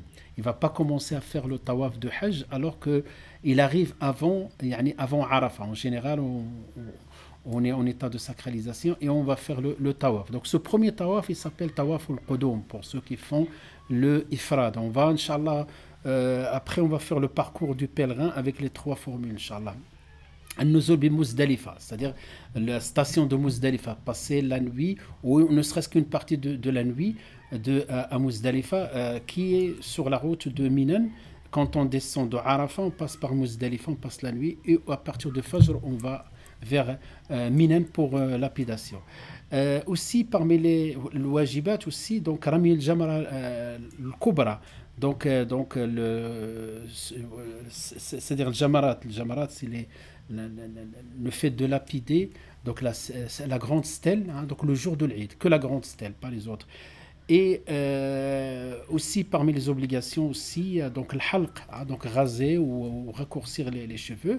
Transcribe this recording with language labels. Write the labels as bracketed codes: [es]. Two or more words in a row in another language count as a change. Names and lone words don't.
[fr] Il ne va pas commencer à faire le tawaf de Hajj alors qu'il arrive avant Arafah. En général, on est en état de sacralisation et on va faire le tawaf. Donc ce premier tawaf, il s'appelle [ar] طواف القدوم [fr] pour ceux qui font le ifrad. On va, [ar] إن شاء الله, [fr] après on va faire le parcours du pèlerin avec les 3 formules, [ar] إن شاء الله. النزول بمزدلفة, [fr] c'est-à-dire la station de Muzdalifa, passer la nuit, ou ne serait-ce qu'une partie de la nuit à Muzdalifa, qui est sur la route de Minan. Quand on descend de Arafat, on passe par Muzdalifa, on passe la nuit, et à partir de Fajr, on va vers Minan pour lapidation. Aussi, parmi les wajibat, aussi, donc [ar] رمي الجمرة الكبرى, [fr] donc c'est-à-dire le Jamarat. Le Jamarat, c'est le fait de lapider, donc la grande stèle, donc le jour de l'Eid, que la grande stèle, pas les autres. Et aussi parmi les obligations aussi, donc le halq, hein, donc raser ou raccourcir les cheveux.